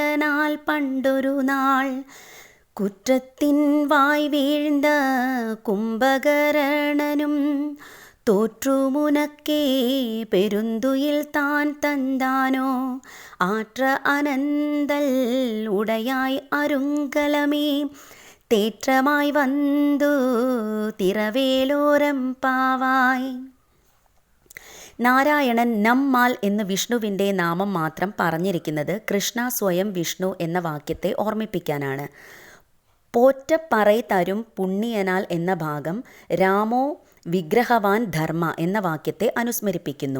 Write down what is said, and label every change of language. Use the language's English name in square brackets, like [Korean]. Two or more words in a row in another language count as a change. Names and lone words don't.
[Tamil] நாள் பண்டொரு நாள் குற்றத்தின் வாய் வீழ்ந்த கும்பகரணனும் தோற்றுமுனக்கே பெருந்துயில் தான் தந்தானோ ஆற்ற அனந்தல் உடையாய் அருங்கலமே தேற்றமாய் வந்து திறவேலோரம் பாவாய். நாராயணன் நம்மால் [Malayalam] എന്ന് വിഷ്ണുവിൻ്റെ നാമം മാത്രം പറഞ്ഞിരിക്കുന്നത് കൃഷ്ണ സ്വയം വിഷ്ണു എന്ന വാക്യത്തെ ഓർമ്മിപ്പിക്കാനാണ്. [Tamil] போற்றப்பறை தரும் புண்ணியனால் [Malayalam] എന്ന ഭാഗം [Sanskrit] രാമോ വിഗ്രഹവാൻ ധർമ്മ [Malayalam] എന്ന വാക്യത്തെ അനുസ്മരിപ്പിക്കുന്നു.